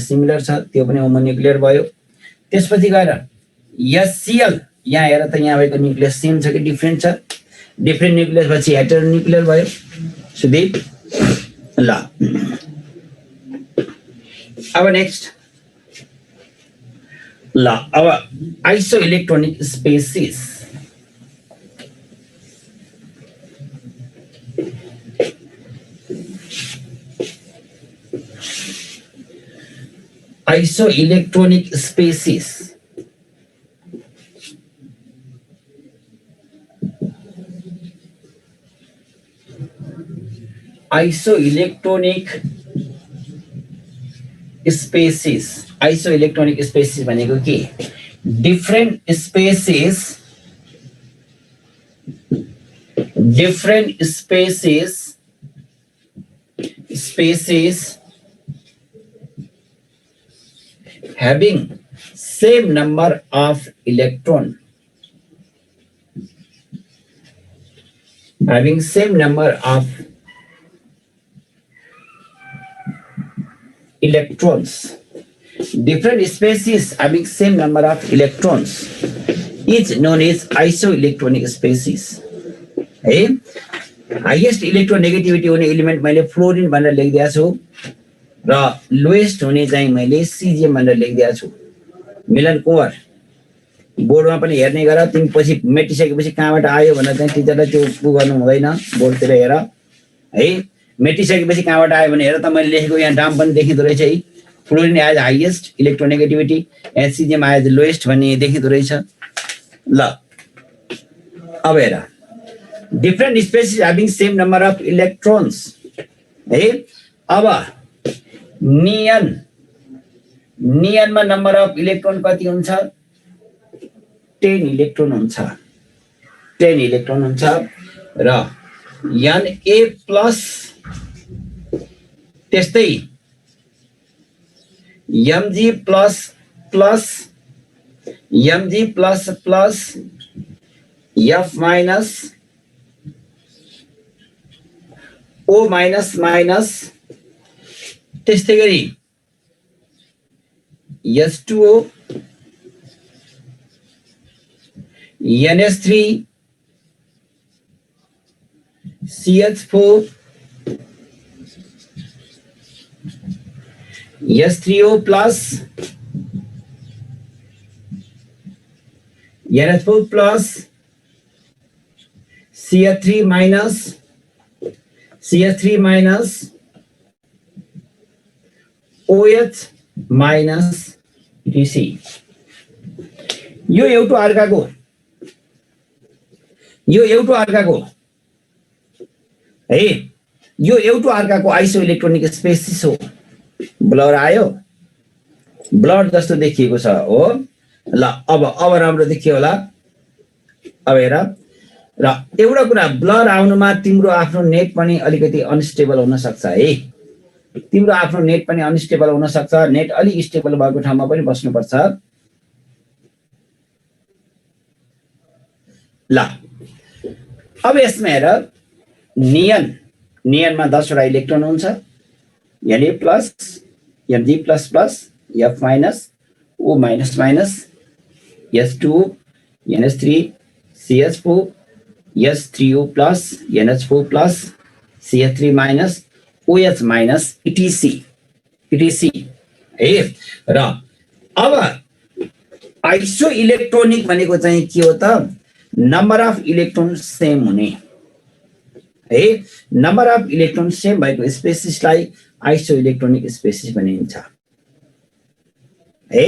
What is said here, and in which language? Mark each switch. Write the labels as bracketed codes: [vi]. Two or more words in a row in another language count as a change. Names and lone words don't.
[ne] सिमिलर छ, त्यो पनि होमोन्युक्लियर भयो। त्यसपछि गएर HCl यहाँ हेर त, यहाँ भएको न्युक्लियस सेम छ कि डिफरेन्ट छ? डिफरेन्ट न्युक्लियस पछि हेटेरोन्युक्लियर भयो। सुदीप ल अब नेक्स्ट ल अब [en] isoelectronic species isoelectronic species. Isoelectronic species. Isoelectronic species [ne] भनेको के? [en] Different species having same number of electron, having same number of electrons, different species having same number of electrons is known as isoelectronic species. [ne] है [en] highest electronegativity [ne] हुने एलिमेन्ट मैले फ्लोरिन भनेर लेखिदिएको छु र लोएस्ट हुने चाहिँ मैले सिजिएम भनेर लेखिदिएको छु। मिलन कुँवर बोर्डमा पनि हेर्ने गर, तिमी पछि मेटिसकेपछि कहाँबाट आयो भनेर चाहिँ टिचरलाई त्यो पु गर्नु हुँदैन, बोर्डतिर हेर है। मेटिसकेपछि कहाँबाट आयो भने हेर त मैले लेखेको यहाँ डाम पनि देखिँदो रहेछ है। [en] Fluorine as highest electronegativity and cesium as lowest [ne] भन्ने देखिँदो रहेछ। ल अब हेर [en] different species having same number of electrons [ne] है। अब नियनमा [en] number of electron [ne] कति हुन्छ? 10 इलेक्ट्रोन हुन्छ, 10 इलेक्ट्रोन हुन्छ र Na प्लस त्यस्तै [en] Mg plus plus F minus O minus minus [ne] त्यस्तै गरी [en] S2O NH3 CH4 S3O plus NH4 plus CH3 minus OH minus [ne] TC यो एउटा अर्काको है, यो एउटा अर्काको [en] isoelectronic species [ne] हो। ब्लर आयो, ब्लड जस्तो देखिएको छ हो। ल अब राम्रो देखियो होला। अब हेर र एउटा कुरा, ब्लर आउनुमा तिम्रो आफ्नो नेट पनि अलिकति अनस्टेबल हुन सक्छ है। तिम्रो आफ्नो नेट पनि अनस्टेबल हुन सक्छ। नेट अलि स्टेबल भएको ठाउँमा पनि बस्नुपर्छ। ल अब यसमा हेर, नियनमा 10 वटा इलेक्ट्रोन हुन्छ। [en] Na plus Mg plus plus F minus O minus minus S2 NH3 CH4 S3O plus NH4 plus CH3 minus OH minus etc है। [ne] र अब [en] iso electronic [ne] भनेको चाहिँ के हो त? [en] number of electron same [ne] हुने है। [en] number of electron same [ne] भएको स्पेसिसलाई [en] iso electronic species [ne] भनिन्छ है।